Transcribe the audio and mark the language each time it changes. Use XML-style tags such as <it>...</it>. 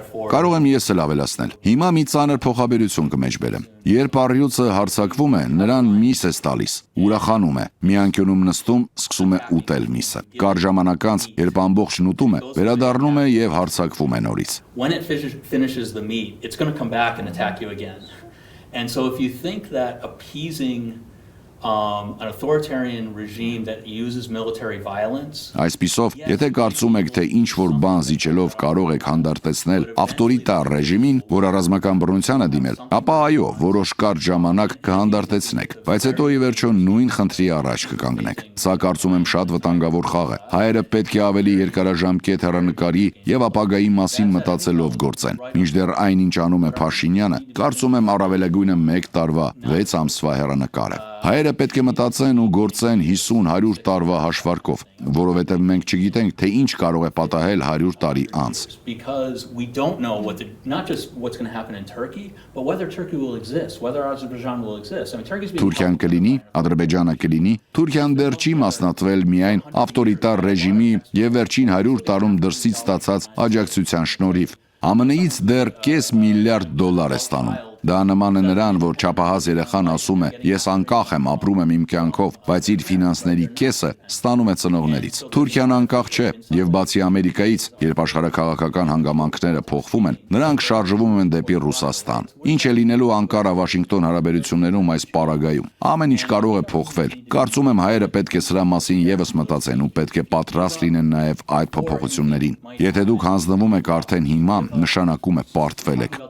<hy>Կարող եմ ես էլ ավելացնել։ Հիմա մի ծանր փոխաբերություն կմեջբերեմ։ Երբ առյուծը հարձակվում է, նրան միս է տալիս, ուրախանում է, մի անկյունում նստում, սկսում է ուտել միսը։ Կար ժամանակ անց, երբ ամբողջն ուտում է, վերադառնում է եւ հարձակվում է նորից։</hy> <en>When it finishes the meat, it's going to come back and attack you again. And so if you think that appeasing an authoritarian regime that uses military violence.</en> <hy>Այսպիսով, եթե կարծում եք, թե ինչ որ բան զիջելով կարող եք հանդարտեցնել ավտորիտար ռեժիմին, որը ռազմական բռնության է դիմել, ապա այո, որոշ կարճ ժամանակ կհանդարտեցնեք, բայց հետո ի վերջո նույն խնդրի առաջ կկանգնեք։ Սա կարծում եմ շատ վտանգավոր խաղ է։ Հայերը պետք է ավելի երկարաժամկետ հեռանկարի եւ ապագայի մասին մտածելով գործեն։ Մինչդեռ այնինչ անում է Փաշինյանը, կարծում եմ առավելագույնը 1 տարվա 6 ամսվա հեռանկար է։ Հայերը պետք է մտածեն ու գործեն 50-100 տարվա հաշվարկով, որովհետև մենք չգիտենք, թե ինչ կարող է պատահել 100 տարի անց։</hy> <en>Because we don't know not just what's going to happen in Turkey, but whether Turkey will exist, whether Azerbaijan will exist. I mean, Turkey's been</en> <hy>Թուրքիան կլինի, Ադրբեջանը կլինի, Թուրքիան դեռ չի մասնատվել միայն ավտորիտար ռեժիմի եւ վերջին 100 տարում դրսից ստացած աջակցության շնորհիվ։ ԱՄՆ-ից դեռ $500 միլիարդ է ստանում։ Դա նման է նրան, որ չափահաս երեխան ասում է. «Ես անկախ եմ, ապրում եմ իմ կյանքով, բայց իր ֆինանսների կեսը ստանում է ծնողներից»։ Թուրքիան անկախ չէ, եւ բացի Ամերիկայից, երբ աշխարհաքաղաքական հանգամանքները փոխվում են, նրանք շարժվում են դեպի Ռուսաստան։ Ինչ է լինելու Անկարա-Վաշինգտոն հարաբերություններում այս պարագայում։ Ամեն ինչ կարող է փոխվել։ Կարծում եմ հայերը պետք է սրա մասին եւս մտածեն ու պետք է պատրաստ լինեն նաեւ այդ փոփոխություններին։ Եթե դուք հանձնվում եք արդեն հիմա, նշանակում է պարտվել եք։</hy>